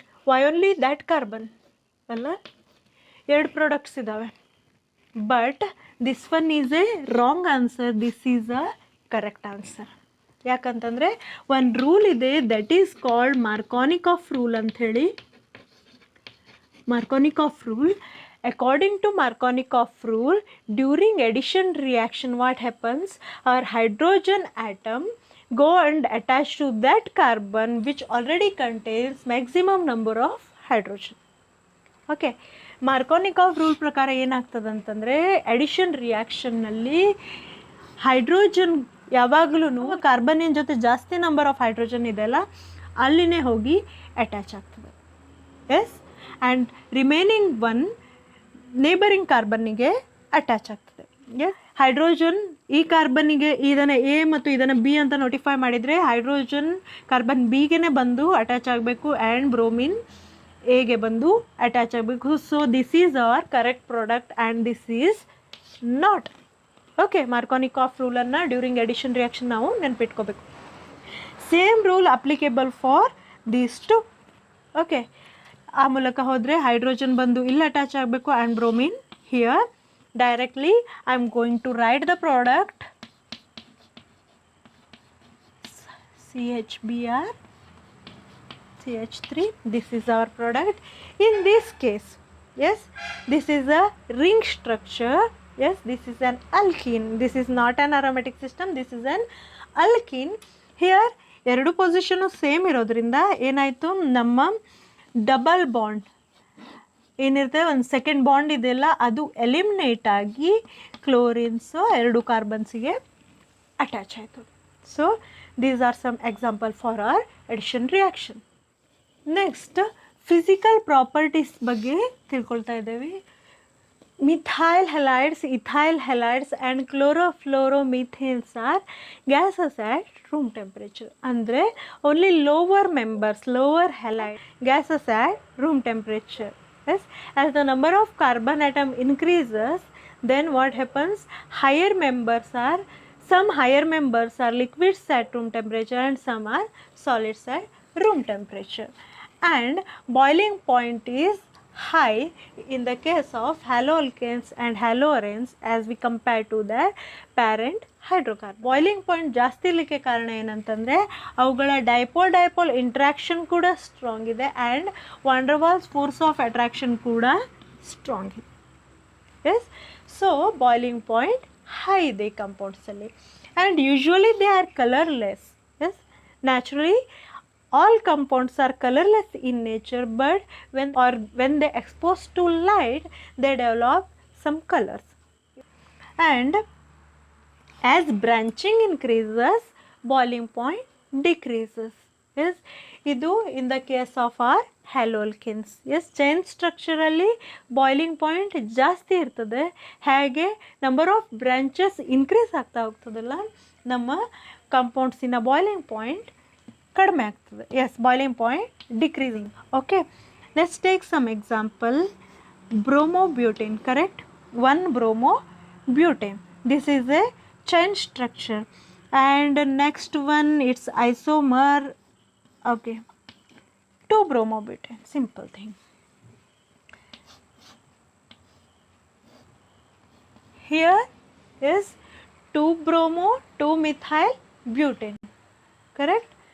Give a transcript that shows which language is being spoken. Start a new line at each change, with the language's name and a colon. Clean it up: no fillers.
English: Why only that carbon ಅಲ್ಲ, 2 products ಇದ್ದಾವೆ. But this one is a wrong answer, this is a correct answer.
Kannada: ಯಾಕಂತಂದರೆ ಒಂದು rule ಇದೆ,
English: that is called
Kannada: ಮಾರ್ಕೋನಿಕಾಫ್ rule ಅಂಥೇಳಿ. ಮಾರ್ಕೋನಿಕಾಫ್ rule.
English: According to Markovnikov rule, during addition reaction, what happens? Our hydrogen atom go and attach to that carbon which already contains maximum number of hydrogen. Okay.
Kannada: Markovnikov rule ಪ್ರಕಾರ ಏನಾಗ್ತದೆ ಅಂತಂದರೆ, addition ರಿಯಾಕ್ಷನ್ನಲ್ಲಿ hydrogen ಯಾವಾಗಲೂ ಕಾರ್ಬನ್ನಿನ ಜೊತೆ ಜಾಸ್ತಿ number of hydrogen ಇದೆಯಲ್ಲ ಅಲ್ಲಿನೇ ಹೋಗಿ attach ಆಗ್ತದೆ. S,
English: and remaining one
Kannada: neighbouring ಕಾರ್ಬನ್ನಿಗೆ attach ಆಗ್ತದೆ. ಹೈಡ್ರೋಜನ್ ಈ ಕಾರ್ಬನ್ನಿಗೆ ಇದನ್ನು ಎ ಮತ್ತು ಇದನ್ನು ಬಿ ಅಂತ ನೋಟಿಫೈ ಮಾಡಿದರೆ ಹೈಡ್ರೋಜನ್ ಕಾರ್ಬನ್ ಬಿಗೆ ಬಂದು ಅಟ್ಯಾಚ್ ಆಗಬೇಕು ಆ್ಯಂಡ್ ಬ್ರೋಮಿನ್ ಎಗೆ ಬಂದು ಅಟ್ಯಾಚ್ ಆಗಬೇಕು.
English: So this is our correct product and this is not.
Kannada: Okay, ಮಾರ್ಕೋನಿಕಾಫ್ ರೂಲನ್ನು during edition reaction ನಾವು ನೆನಪಿಟ್ಕೋಬೇಕು.
English: Same rule applicable for these two. Okay,
Kannada: ಆ ಮೂಲಕ ಹೋದರೆ ಹೈಡ್ರೋಜನ್ ಬಂದು ಇಲ್ಲಿ ಅಟ್ಯಾಚ್ ಆಗಬೇಕು
English: And bromine here. Directly I am going to write the product CHBr CH3. This is our product. In this case, yes, this is a ring structure. Yes, this is an alkene. This is not an aromatic system. This is an alkene.
Kannada: Here ಎರಡು position same ಇರೋದ್ರಿಂದ ಏನಾಯಿತು, ನಮ್ಮ double bond ಏನಿರುತ್ತೆ, ಒಂದು second bond ಇದೆಯಲ್ಲ ಅದು eliminate ಆಗಿ ಕ್ಲೋರಿನ್ಸು 2 ಕಾರ್ಬನ್ಸಿಗೆ attach ಆಯಿತು.
English: So these are some example for our addition reaction.
Kannada: Next physical properties ಬಗ್ಗೆ ತಿಳ್ಕೊಳ್ತಾ ಇದ್ದೇವೆ.
English: Methyl halides, ethyl halides and chlorofluoromethanes are gases at room temperature. ಅಂದರೆ only lower members, lower halide gases at room temperature. Yes, as the number of carbon atom increases, then what happens, higher members are, some higher members are liquids at room temperature and some are solids at room temperature. And boiling point is high in the case of haloalkanes and haloarenes as we compare to the parent hydrocarbon.
Kannada: Boiling point ಜಾಸ್ತಿ ಇರಲಿಕ್ಕೆ ಕಾರಣ ಏನಂತಂದರೆ ಅವುಗಳ dipole interaction ಕೂಡ strong ಇದೆ and von der Waals force of attraction ಕೂಡ strong ಇದೆ. S, so boiling point high ಇದೆ ಕಂಪೌಂಡ್ಸಲ್ಲಿ and
English: Usually they are colourless. Yes, naturally all compounds are colorless in nature, but when they exposed to light they develop some colors. And as branching increases, boiling point decreases. Yes ಇದು in the case of our haloalkanes.
Kannada: S chain ಸ್ಟ್ರಕ್ಚರಲ್ಲಿ boiling point ಜಾಸ್ತಿ ಇರ್ತದೆ. ಹೇಗೆ number of branches increase ಆಗ್ತಾ ಹೋಗ್ತದಲ್ಲ, ನಮ್ಮ ಕಾಂಪೌಂಡ್ಸಿನ boiling point ಕಡಿಮೆ ಆಗ್ತದೆ.
English: Yes boiling point decreasing. Okay, let's take some example. Bromobutane, correct, 1 bromobutane. This is a chain structure. And next one, it's isomer. Okay, 2 bromobutane, simple thing. Here is 2 bromo 2 methyl butane, correct.